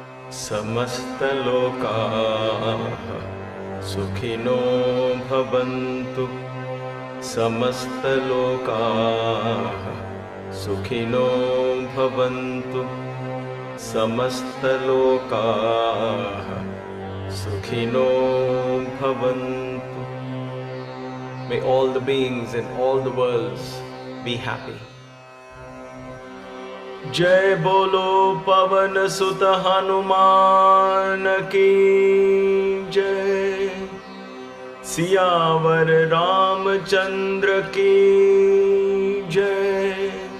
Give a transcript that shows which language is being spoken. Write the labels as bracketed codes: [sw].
[sa] समस्त लोकाः सुखिनो भवन्तु। समस्त लोकाः सुखिनो भवन्तु। समस्त लोकाः सुखिनो भवन्तु। [en] May all the beings in all the worlds be happy. [hi] जय बोलो पवन सुत हनुमान की जय। सियावर रामचंद्र की जय।